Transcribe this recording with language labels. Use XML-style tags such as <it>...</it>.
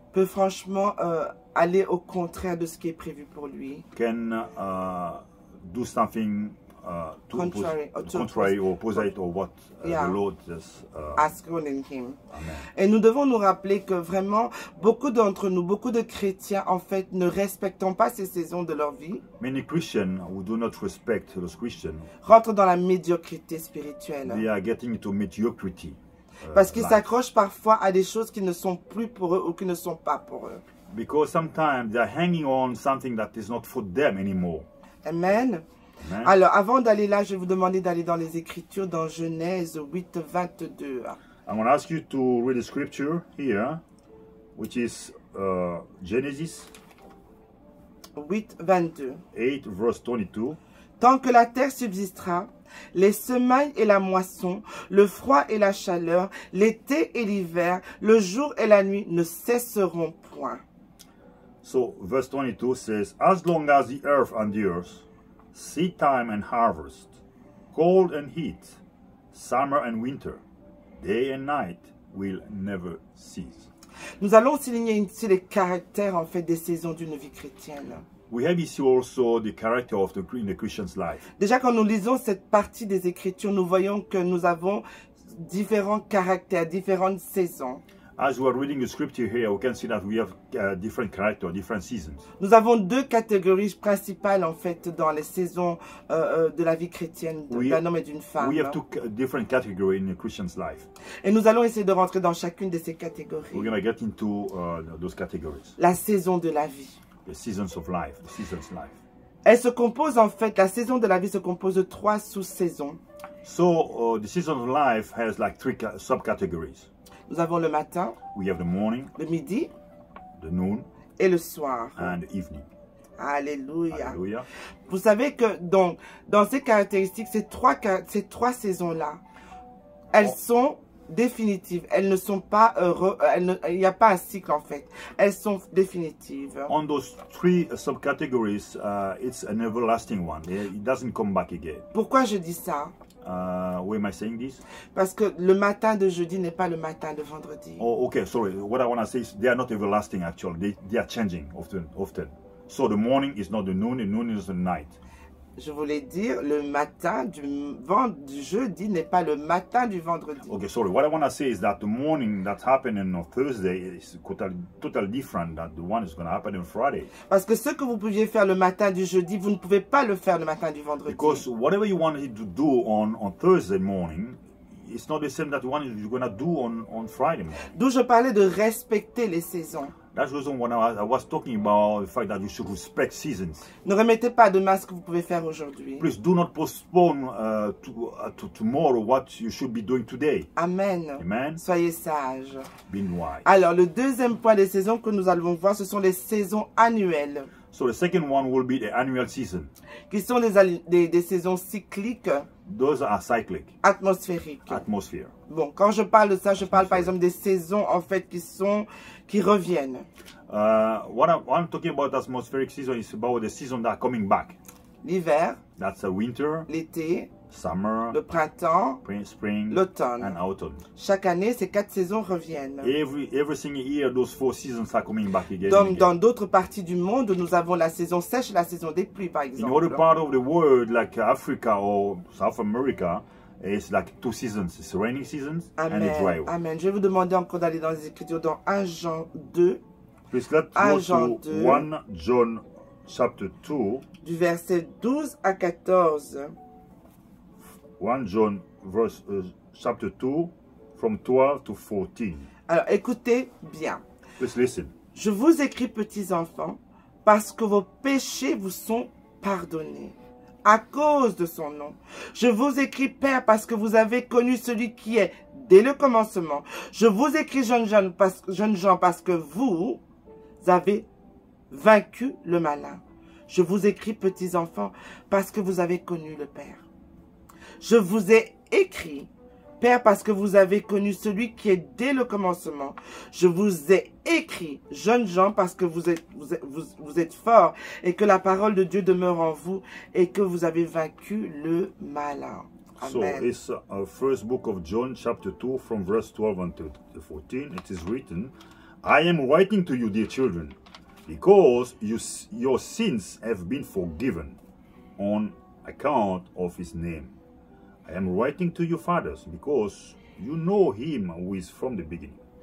<fr>peut franchement aller au contraire de ce qui est prévu pour lui.</fr> <en>can do something contrary or opposite or what Yeah. the Lord has. Ask in him. Amen.</en> <fr>Et nous devons nous rappeler que vraiment, beaucoup d'entre nous, beaucoup de chrétiens, en fait, ne respectent pas ces saisons de leur vie,</fr> <en>Many Christians who do not respect those Christians,</en> <fr>rentrent dans la médiocrité spirituelle.</fr> <en>they are getting into mediocrity.</en> <fr>Parce qu'ils</fr> <en>life.</en> <fr>s'accrochent parfois à des choses qui ne sont plus pour eux ou qui ne sont pas pour eux.</fr> <en>Because sometimes they are hanging on something that is not for them anymore. Amen. Amen.</en> <fr>Alors, avant d'aller là, je vais vous demander d'aller dans les Écritures, dans Genèse 8, 22.</fr> <en>I'm going to ask you to read the scripture here, which is Genesis 8, 22. 8, verse 22. Tant que la terre subsistera, les semailles et la moisson, le froid et la chaleur, l'été et l'hiver, le jour et la nuit ne cesseront point. So, verse 22 says, As long as the earth endures, seed time and harvest, cold and heat, summer and winter, day and night will never cease.</en> <fr>Nous allons souligner ici les caractères en fait des saisons d'une vie chrétienne.</fr> <en>We have ici also the character of in the Christian's life.</en> <fr>Déjà quand nous lisons cette partie des Écritures, nous voyons que nous avons différents caractères, différentes saisons.</fr> <en>As we are reading the scripture here, we can see that we have different character, different seasons.</en> <fr>Nous avons deux catégories principales en fait dans les saisons de la vie chrétienne d'un homme et d'une femme.</fr> <en>We have two different categories in the Christian's life.</en> <fr>Et nous allons essayer de rentrer dans chacune de ces catégories.</fr> <en>We're going to get into those categories.</en> <fr>La saison de la vie.</fr> <en>The seasons of life, the season's life.</en> <fr>Elle se compose en fait, la saison de la vie se compose de 3 sous-saisons.</fr> <en>So the season of life has like 3 subcategories.</en> <fr>Nous avons le matin,</fr> <en>We have the morning,</en> <fr>le midi</fr> <en>the noon,</en> <fr>et le soir.</fr> <en>and the evening.</en> <fr>Alléluia.</fr> <en>Hallelujah.</en> <fr>Vous savez que donc, dans ces caractéristiques, ces trois saisons-là, elles sont définitives. Elles ne sont pas il n'y a pas un cycle en fait. Elles sont définitives.</fr> <en>On those 3 subcategories, it's an everlasting one. It doesn't come back again.</en> <fr>Pourquoi je dis ça?</fr> <en>Why am I saying this?</en> <fr>Parce que le matin de jeudi n'est pas le matin de vendredi.</fr> <en>Oh, okay. Sorry. What I want to say is they are not everlasting. Actually, they are changing often. So the morning is not the noon is the night.</en> <fr>Je voulais dire, le matin du jeudi n'est pas le matin du vendredi.</fr> <en>Okay, sorry. What I want to say is that the morning that happened on Thursday is totally different than the one is going to happen on Friday.</en> <fr>Parce que ce que vous pouviez faire le matin du jeudi, vous ne pouvez pas le faire le matin du vendredi.</fr> <en>Because whatever you wanted to do on Thursday morning, it's not the same that one you're going to do on Friday morning.</en> <fr>D'où je parlais de respecter les saisons.</fr> <en>That's the reason when I was talking about the fact that you should respect seasons.</en> <fr>Ne remettez pas demain ce que vous pouvez faire aujourd'hui.</fr> <en>Please do not postpone to tomorrow what you should be doing today. Amen. Amen.</en> <fr>Soyez sages.</fr> <en>Being wise.</en> <fr>Alors, le deuxième point des saisons que nous allons voir, ce sont les saisons annuelles.</fr> <en>So the second one will be the annual season.</en> <fr>Qui sont des saisons cycliques,</fr> <en>Those are cyclic,</en> <fr>atmosphériques.</fr> <en>atmosphere.</en> <fr>Bon, quand je parle de ça, je parle par exemple des saisons en fait qui reviennent.</fr> <en>What I'm talking about atmospheric season is about the season that are coming back.</en> <fr>L'hiver,</fr> <en>That's the winter,</en> <fr>l'été,</fr> <en>summer,</en> <fr>le printemps,</fr> <en>spring,</en> <fr>l'automne.</fr> <en>and autumn.</en> <fr>Chaque année, ces 4 saisons reviennent.</fr> <en>Every single year, those 4 seasons are coming back again.</en> <fr>Dans d'autres parties du monde, nous avons la saison sèche et la saison des pluies, par</fr> <en>In</en> <fr>exemple.</fr> <en>other part of the world, like Africa or South America, it's like 2 seasons. It's rainy seasons and a dry one. Amen.</en> <fr>Je vais vous demander encore d'aller dans les Écritures, dans 1 Jean 2,</fr> <en>Please let's go to 1 John chapter 2.</en> <fr>du verset 12 à 14.</fr> <en>1 John chapter 2 from 12 to 14.</en> <fr>Alors, écoutez bien.</fr> <en>Please listen.</en> <fr>Je vous écris, petits enfants, parce que vos péchés vous sont pardonnés à cause de son nom. Je vous écris, Père, parce que vous avez connu celui qui est dès le commencement. Je vous écris, jeunes gens, parce que vous avez vaincu le malin. Je vous écris, petits enfants, parce que vous avez connu le Père. Je vous ai écrit, Père, parce que vous avez connu celui qui est dès le commencement. Je vous ai écrit, jeunes gens, parce que vous êtes forts et que la parole de Dieu demeure en vous et que vous avez vaincu le malin.</fr> <en>So Amen. it's first book of John, chapter 2, from verse 12 until 14. It is written, I am writing to you, dear children, because your sins have been forgiven on account of his name. I am writing to you, fathers, because you know him who is from the beginning.</en>